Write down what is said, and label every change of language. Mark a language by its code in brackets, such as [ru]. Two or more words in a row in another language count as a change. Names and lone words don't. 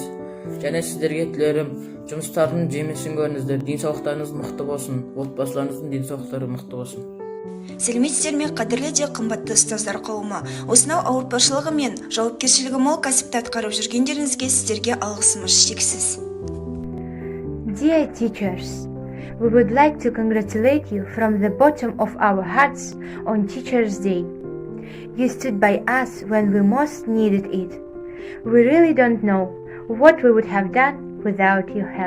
[kk] Және сіздерге тілерім, жұмыстардың жемісін көріңіздер, денсаулықтарыңыз мықты болсын, отбасыларыңыздың денсаулықтары мықты болсын. Сәлеметсіздер ме, қадірлі де қымбатты ұстаздар қауымы. Осынау ауыртпашылығы мен жауапкершілігі мол кәсіпті атқарып жүргендеріңізге сіздерге алғысымыз шексіз. [en] Dear teachers, we would like to congratulate you from the bottom of our hearts on Teachers' Day. You stood by us when we most needed it. We really don't know what we would have done without your help.